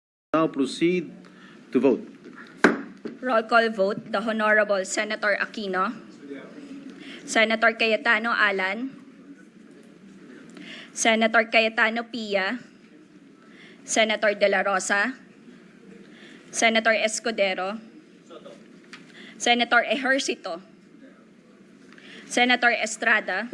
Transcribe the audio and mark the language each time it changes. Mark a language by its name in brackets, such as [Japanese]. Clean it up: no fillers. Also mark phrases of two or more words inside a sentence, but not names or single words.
[English] Now proceed to vote. Roll call vote, the Honorable Senator Aquino, Senator Cayetano Alan, Senator Cayetano Pia, Senator De La Rosa, Senator Escudero, Senator Ejercito, Senator Estrada,